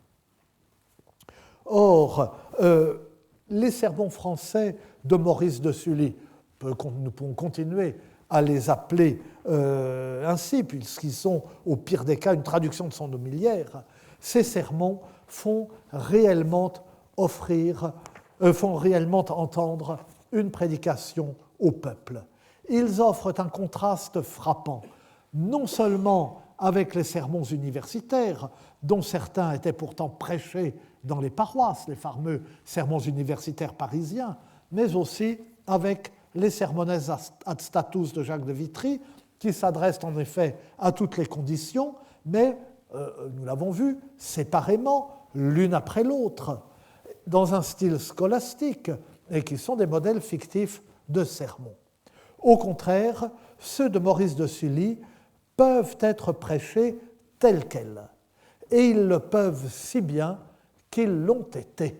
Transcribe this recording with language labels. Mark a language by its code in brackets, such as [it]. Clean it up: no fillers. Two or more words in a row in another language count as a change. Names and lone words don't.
[fr] Or, les sermons français de Maurice de Sully, nous pouvons continuer à les appeler ainsi, puisqu'ils sont au pire des cas une traduction de son homiliaire, ces sermons font réellement entendre une prédication au peuple. Ils offrent un contraste frappant, non seulement avec les sermons universitaires, dont certains étaient pourtant prêchés dans les paroisses, les fameux sermons universitaires parisiens, mais aussi avec les [la] sermones ad status [fr] de Jacques de Vitry, qui s'adressent en effet à toutes les conditions, mais, nous l'avons vu, séparément, l'une après l'autre, dans un style scolastique, et qui sont des modèles fictifs de sermons. Au contraire, ceux de Maurice de Sully peuvent être prêchés tels quels, et ils le peuvent si bien qu'ils l'ont été.